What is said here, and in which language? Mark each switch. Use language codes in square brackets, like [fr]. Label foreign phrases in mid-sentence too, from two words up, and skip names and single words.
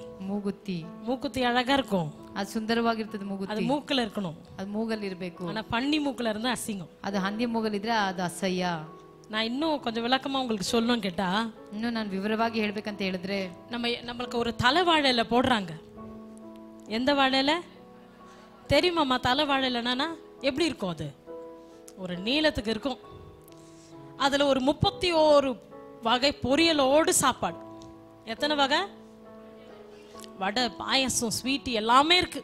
[kn] ಮೂಗುತ್ತಿ [ta] மூக்குத்தி அழகா இருக்கும், [kn] ಅದು ಸುಂದರವಾಗಿರ್ತದೆ. [ta] அது [kn] ಮೂಗುತ್ತಿ [ta] மூக்குல இருக்கணும். [kn] ಅದು ಮೂಗಲ್ಲಿ ಇರ್ಬೇಕು. [ta] ஆனா பன்னி மூக்குல இருந்தா அசிங்கம். [kn] ಅದು ಹಂದಿ ಮೂಗಲ್ಲಿದ್ರೆ ಅದು ಅಸಹ್ಯ. [ta] நான் இன்னும் கொஞ்சம் விளக்கமா உங்களுக்கு சொல்லணும் கேட்டா, [kn] ಇನ್ನು ನಾನು ವಿವರವಾಗಿ ಹೇಳ್ಬೇಕಂತ ಹೇಳಿದ್ರೆ, [ta] நம்மளுக்கு ஒரு தலை வாழையில போடுறாங்க. எந்த வாழையில தெரியுமாம்மா? தலை வாழையிலனா எப்படி இருக்கும்? அது ஒரு நீளத்துக்கு இருக்கும். அதுல ஒரு 31 வகை பொரியலோடு சாப்பாடு. எத்தனை வகை? வடை, பாயசம், ஸ்வீட் எல்லாமே இருக்கு.